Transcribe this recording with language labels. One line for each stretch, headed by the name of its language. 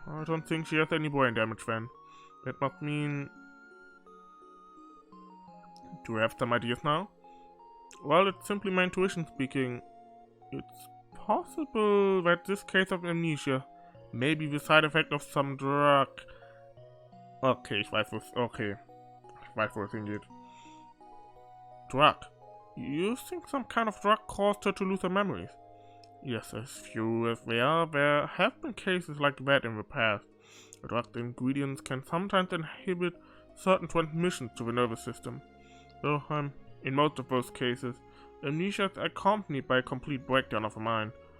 English: I don't think she has any brain damage then. That must mean... Do you have some ideas now? Well, it's simply my intuition speaking. It's possible that this case of amnesia may be the side effect of some drug.
German: Okay, ich weiß, wo es hingeht.
English: Drug? You think some kind of drug caused her to lose her memories? Yes, as few as there have been cases like that in the past. Drug ingredients can sometimes inhibit certain transmissions to the nervous system. Though, in most of those cases, amnesia is accompanied by a complete breakdown of the mind.